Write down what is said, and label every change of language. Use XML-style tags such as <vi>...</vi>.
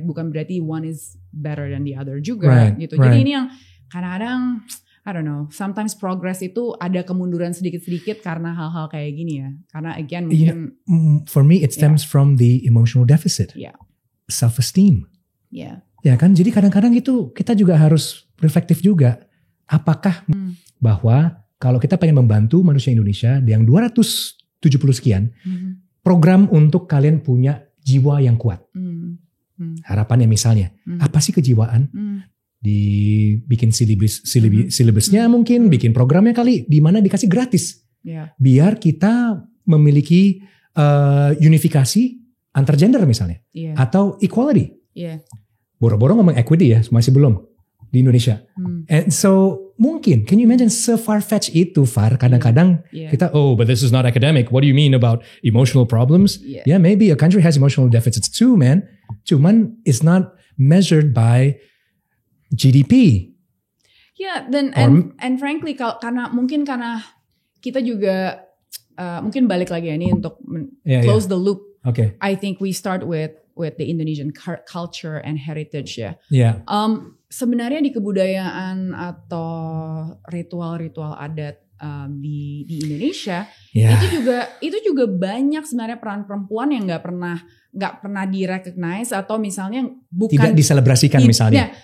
<id>Bukan berarti</id> <en>one is better than the other</en> <id>juga, gitu. Jadi ini yang kadang-kadang,</id> <en>I don't know, sometimes progress</en> <id>itu ada kemunduran sedikit-sedikit karena hal-hal kayak gini ya. Karena again mungkin,</id> <en>for me it stems from the emotional deficit, self-esteem.</en> <id>Ya kan, jadi kadang-kadang itu kita juga harus reflektif juga. Apakah bahwa kalau kita pengen membantu manusia Indonesia yang 270 sekian, program untuk kalian punya jiwa yang kuat. Harapannya misalnya, apa sih kejiwaan? Dibikin silibusnya mungkin, bikin programnya kali, di mana dikasih gratis. Biar kita memiliki unifikasi antar gender misalnya. Atau equality. Boro-boro ngomong equity ya, masih belum di Indonesia.</id> <en>And so</en> <id>mungkin,</id> <en>can you imagine se-far-fetched itu, Far?</en> <id>Kadang-kadang kita,</id> <en>oh, but this is not academic. What do you mean about emotional problems? Yeah, maybe a country has emotional deficits too, man.</en> <id>Cuman</id> <en>it's not measured by GDP. Yeah, then and frankly</en> <id>karena kita juga mungkin balik lagi ya ini untuk</id> <en>close the loop. Okay. I think we start with the Indonesian culture and heritage ya.</en> <id>Sebenarnya di kebudayaan atau ritual-ritual adat di Indonesia itu juga banyak sebenarnya peran perempuan yang nggak pernah direcognize atau misalnya bukan tidak diselebrasikan misalnya.</id>